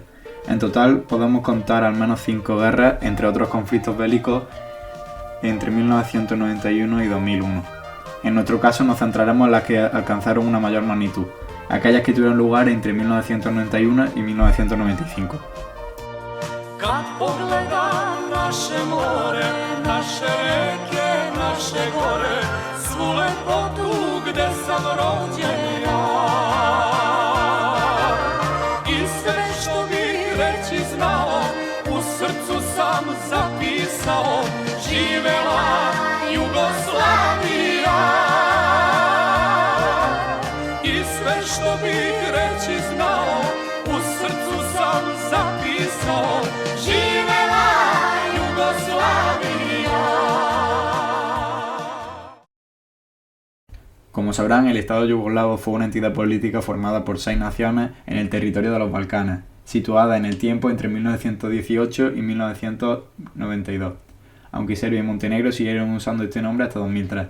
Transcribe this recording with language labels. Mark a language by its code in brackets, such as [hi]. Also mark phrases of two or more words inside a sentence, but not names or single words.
[es] En total podemos contar al menos 5 guerras, entre otros conflictos bélicos, entre 1991 y 2001. En nuestro caso nos centraremos en las que alcanzaron una mayor magnitud, aquellas que tuvieron lugar entre 1991 y 1995. [sr] Svu lepotu gde sam rođen ja I sve što bih reći znao U srcu sam zapisao Živela Jugoslavija I sve što bih reći znao U srcu sam zapisao Živela Jugoslavija. [es] Como sabrán, el Estado yugoslavo fue una entidad política formada por 6 naciones en el territorio de los Balcanes, situada en el tiempo entre 1918 y 1992, aunque Serbia y Montenegro siguieron usando este nombre hasta 2003.